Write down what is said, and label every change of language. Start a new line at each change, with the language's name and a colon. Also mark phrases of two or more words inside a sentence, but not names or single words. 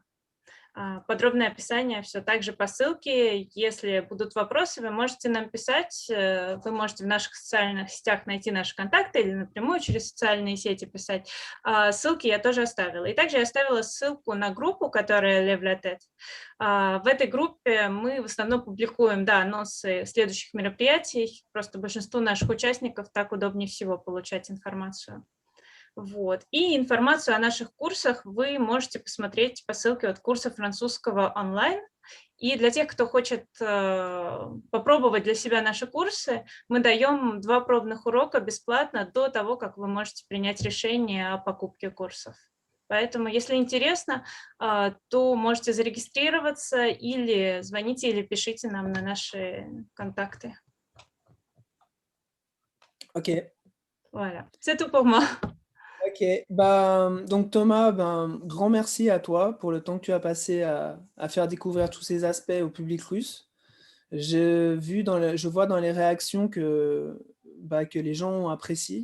Russian: Подробное описание все так же по ссылке. Если будут вопросы, вы можете нам писать. Вы можете в наших социальных сетях найти наши контакты или напрямую через социальные сети писать. Ссылки я тоже оставила. И также я оставила ссылку на группу, которая Lève la tête. В этой группе мы в основном публикуем анонсы следующих мероприятий. Просто большинству наших участников так удобнее всего получать информацию. Вот. И информацию о наших курсах вы можете посмотреть по ссылке от курса французского онлайн. И для тех, кто хочет попробовать для себя наши курсы, мы даем 2 пробных урока бесплатно до того, как вы можете принять решение о покупке курсов. Поэтому, если интересно, то можете зарегистрироваться или звоните, или пишите нам на наши контакты. Ok.
French: Voilà, c'est tout pour moi. Ok, donc Thomas, grand merci à toi pour le temps que tu as passé à faire découvrir tous ces aspects au public russe. Je vois dans les réactions que les gens ont apprécié.